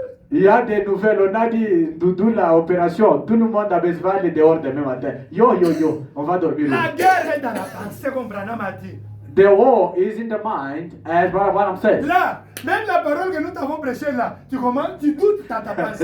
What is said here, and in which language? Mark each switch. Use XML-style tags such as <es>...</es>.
<fr>Il y a des nouvelles, on a dit, Doudou, la opération, tout le monde a besoin d'aller dehors demain matin. Yo, yo, yo, on va dormir. La guerre est dans la pensée, comme Branham a dit.</fr> <en>The war is in the mind, as Brother Branham said.</en> <fr>Là, même la parole que nous t'avons prêchée là, tu commences, tu doutes dans ta pensée.</fr>